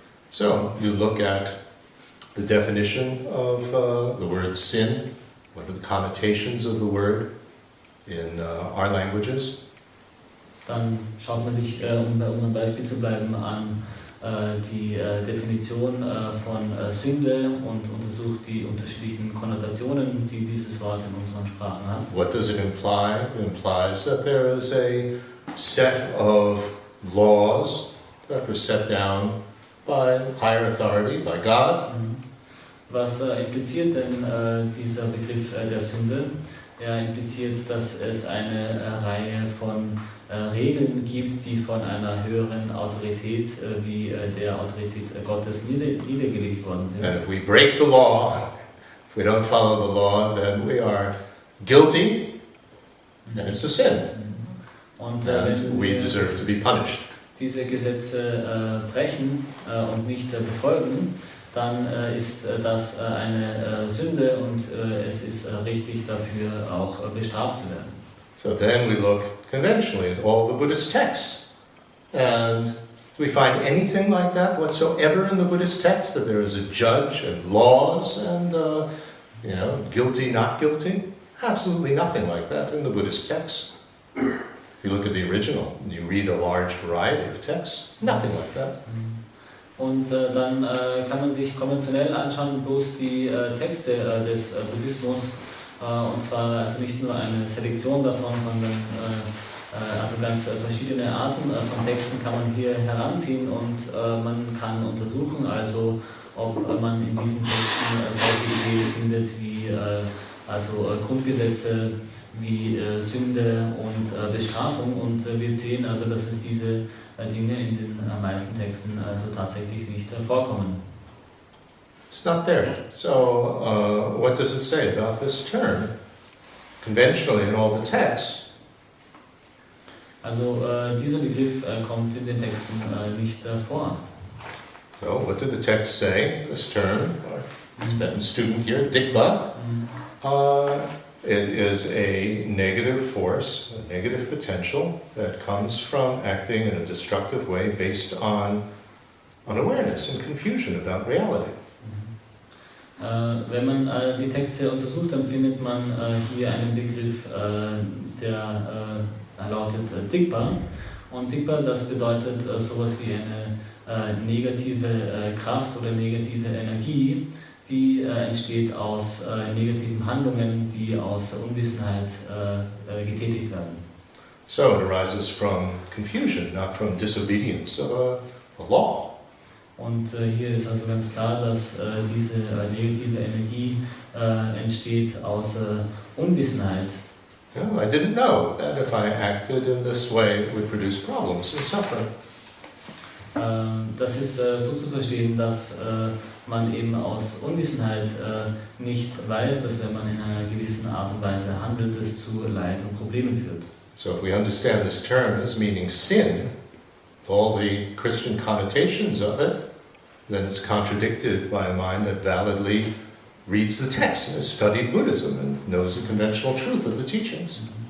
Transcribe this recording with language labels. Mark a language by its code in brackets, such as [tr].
[en] So you look at the definition of the word sin. What are the connotations of the word in our languages? [de] Dann schaut man sich, um bei unserem Beispiel zu bleiben, an, die Definition von Sünde und untersucht die unterschiedlichen Konnotationen, die dieses Wort in unseren Sprachen hat. [en] What does it imply? It implies that there is a set of laws that were set down by higher authority, by God. [de] Was impliziert denn dieser Begriff der Sünde? Er impliziert, dass es eine Reihe von Regeln gibt, die von einer höheren Autorität wie der Autorität Gottes niedergelegt worden sind. [en] And if we break the law, if we don't follow the law, then we are guilty and it's a sin. [de] Und wenn [en] we [de] wir [en] deserve to be punished. [de] diese Gesetze brechen und nicht befolgen, dann ist das eine Sünde und es ist richtig dafür auch bestraft zu werden. [en] So then we look conventionally at all the Buddhist texts. And do we find anything like that whatsoever in the Buddhist text? That there is a judge and laws and, guilty, not guilty? Absolutely nothing like that in the Buddhist texts. If you look at the original and you read a large variety of texts, nothing like that. [de] Und dann kann man sich konventionell anschauen, bloß die Texte des Buddhismus, und zwar also nicht nur eine Selektion davon, sondern also ganz verschiedene Arten von Texten kann man hier heranziehen und man kann untersuchen, also ob man in diesen Texten solche Ideen findet wie also Grundgesetze, wie Sünde und Bestrafung, und wir sehen also, dass es diese Dinge in den meisten Texten also tatsächlich nicht vorkommen. [en] It's not there. So what does it say about this term? Conventionally in all the texts, [de] also dieser Begriff kommt in den Texten nicht vor. [en] so what do the texts say? This term, our Tibetan student here, Dikpa, it is a negative force, a negative potential that comes from acting in a destructive way based on unawareness and confusion about reality. [de] Wenn man die Texte untersucht, dann findet man hier einen Begriff, der lautet Dikpa. Und Dikpa, das bedeutet sowas wie eine negative Kraft oder negative Energie, die entsteht aus negativen Handlungen, die aus Unwissenheit getätigt werden. [en] So it arises from confusion, not from disobedience of a law. [de] Und hier ist also ganz klar, dass diese negative Energie entsteht aus Unwissenheit. [en] I didn't know that if I acted in this way it would produce problems and suffering. [de] Das ist so zu verstehen, dass man eben aus Unwissenheit nicht weiß, dass wenn man in einer gewissen Art und Weise handelt, es zu Leid und Problemen führt. [en] So if we understand this term as meaning sin, all the Christian connotations of it, then it's contradicted by a mind that validly reads the text and has studied Buddhism and knows the conventional truth of the teachings.